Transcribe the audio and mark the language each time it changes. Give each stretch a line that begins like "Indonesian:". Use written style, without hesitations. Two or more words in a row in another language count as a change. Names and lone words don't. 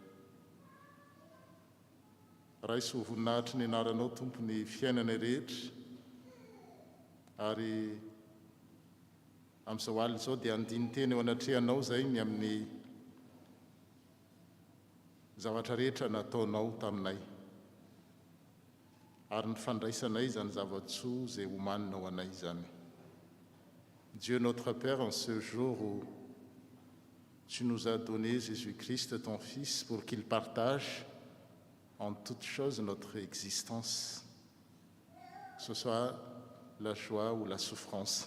Malagasy: Raisy ho voninahitry ny anaranao tompo ny fiainana rehetra, ary amin'izao alina izao dia andiny teny eo anatrehanao zay ny amin'ny zavatra rehetra nataonao taminay, ary ny fandraisanay izany zavatsoa izay homaninao anay izany.
French: Dieu notre Père, en ce jour où tu nous as donné Jésus-Christ, ton Fils, pour qu'il partage en toutes choses notre existence, que ce soit la joie ou la souffrance.